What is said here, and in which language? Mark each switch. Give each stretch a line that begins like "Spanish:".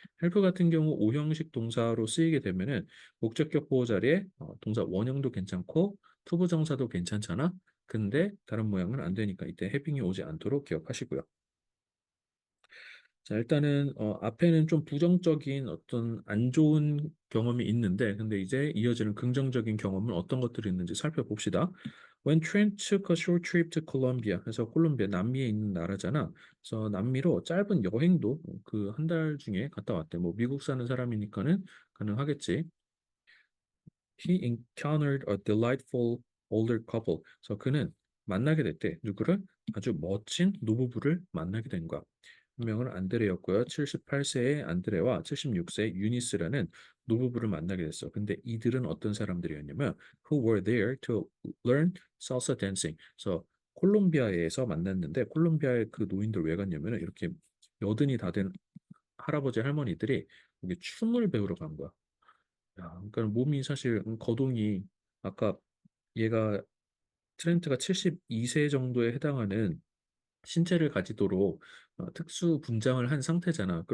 Korean: help 같은 경우 오형식 동사로 쓰이게 되면은 목적격 보호 자리에 동사 원형도 괜찮고 투부정사도 괜찮잖아. 근데 다른 모양은 안 되니까 이때 해빙이 오지 않도록 기억하시고요. 자, 일단은 앞에는 좀 부정적인 어떤 안 좋은 경험이 있는데, 근데 이제 이어지는 긍정적인 경험은 어떤 것들이 있는지 살펴봅시다.
English: When Trent took a short trip to Colombia,
Korean: 그래서 콜롬비아 남미에 있는 나라잖아. 그래서 남미로 짧은 여행도 그 한 달 중에 갔다 왔대. 뭐 미국 사는 사람이니까는 가능하겠지.
English: He encountered a delightful older couple.
Korean: 그래서 그는 만나게 됐대. 누구를? 아주 멋진 노부부를 만나게 된 거야. 한 명은 안드레였고요. 78세의 안드레와 76세의 유니스라는 노부부를 만나게 됐어. 근데 이들은 어떤 사람들이었냐면
English: who were there to learn salsa dancing.
Korean: 그래서 콜롬비아에서 만났는데 콜롬비아의 그 노인들 왜 갔냐면 이렇게 여든이 다 된 할아버지 할머니들이 여기 춤을 배우러 간 거야. 야, 그러니까 몸이 사실 거동이 아까 얘가 트렌트가 72세 정도에 해당하는 신체를 가지도록 특수 분장을 한 상태잖아.